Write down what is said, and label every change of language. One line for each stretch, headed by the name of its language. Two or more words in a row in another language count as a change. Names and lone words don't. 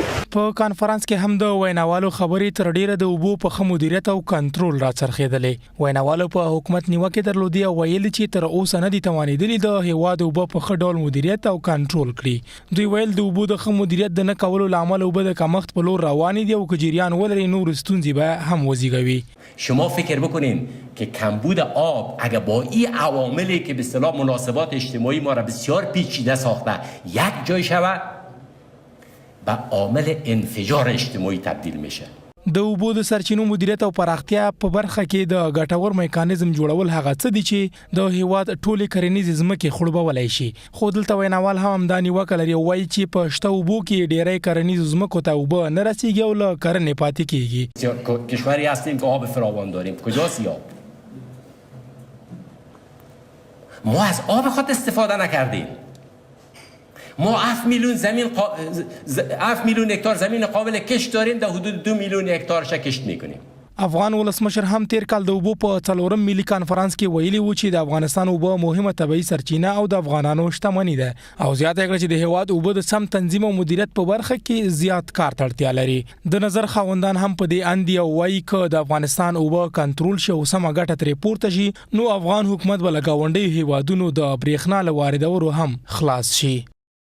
Pashto: په کانفرنس کې هم د ویناوالو خبرې تر ډیره د اوبو په ښه مدیریت او کنټرول راڅرخېدلې. ویناوالو په حکومت نیوکه درلودي او ویل چې تر اوسه نه دي توانېدلي د هیواد اوبه په ښه ډول مدیریت او کنټرول کړي. دوی ویل د اوبو د ښه مدیریت د نه کولو لامل اوبه د کمښت په لور روانې دي او که جریان ولري نور ستونزې به هم وزېږوي.
Persian: شما فکر بکنین که کمبود آب اگر با این عواملی که به اصطلاح مناسبات اجتماعی ما را بسیار پیچیده ساخته یک جای شود به عامل انفجار اجتماعی تبدیل میشه.
Pashto: د اوبو د سرچینو مدیریت او پراختیا په برخه کې د ګټور میکانیزم جوړول هغه څه دي چې د هیواد ټولې کرنیزې ځمکې خړوبولای شي. خو دلته ویناوال هم دا نیوکه لري وایي چې په شته اوبو کې ډیری کرنیزو ځمکو ته اوبه نه رسیږي او له کرنې پاتې کیږي.
Persian: کشوری هستیم که آب فراوان داریم. کجاست آب؟ ما از آب خود استفاده نکردیم. ما 7 میلیون هکتار زمین قابل کشت داریم، در حدود 2 میلیون هکتارش کشت میکنیم.
Pashto: افغان ولسمشر هم تیر کال د اوبو په 4م ملي کانفرنس کې ویلي و چې د افغانستان اوبه مهمه طبيعي سرچینه او د افغانانو شتمنۍ ده او زیاته کړه چې د هیواد اوبه د سم تنظیم او مدیریت په برخه کې زیات کار ته اړتیا لري. د نظر خاوندان هم په دې اندي او وایي چې د افغانستان اوبه کنټرول شي او سم ګټه ترې پورته شي نو افغان حکومت بل گاونډي هیوادونو د برېښنا له واردولو هم خلاص شي.